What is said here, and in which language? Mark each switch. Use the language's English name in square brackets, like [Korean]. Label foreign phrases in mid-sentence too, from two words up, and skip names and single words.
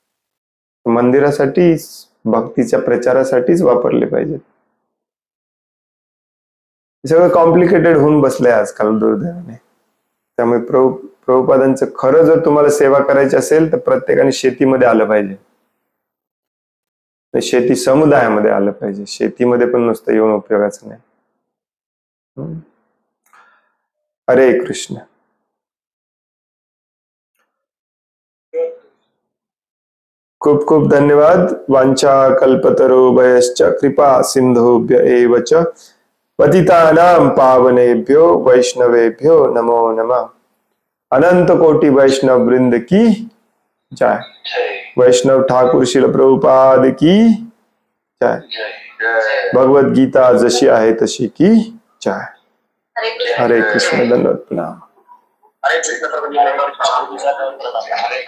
[Marathi] मंदिरासाठी, भक्तीच्या प्रचारासाठीच वापरले पाहिजेत. हे सगळं कॉम्प्लिकेटेड होऊन बसलंय आजकाल दुर्दैवाने. त्यामुळे प्रभुपादांचं खरं जर तुम्हाला सेवा करायची असेल तर प्रत्येकाने शेतीमध्ये आलं पाहिजे, शेती समुदायामध्ये आलं पाहिजे. शेतीमध्ये पण नुसतं येऊन उपयोगाचं नाही. हरे कृष्ण. खूप खूप धन्यवाद. [Sanskrit] वांछा कल्पतरुभयश्च कृपा सिंधुभ्य एव च पतितानां पावनेभ्यो वैष्णवेभ्यो नमो नमः. [Hindi] अनंत कोटि वैष्णव वृंद की जय. वैष्णव ठाकुर श्रील प्रभुपाद की जय. [Marathi] भगवद गीता जशी आहे तशी [Hindi] की जय. [Marathi] हरे कृष्ण. धन्यवाद. प्रणाम. हरे कृष्ण.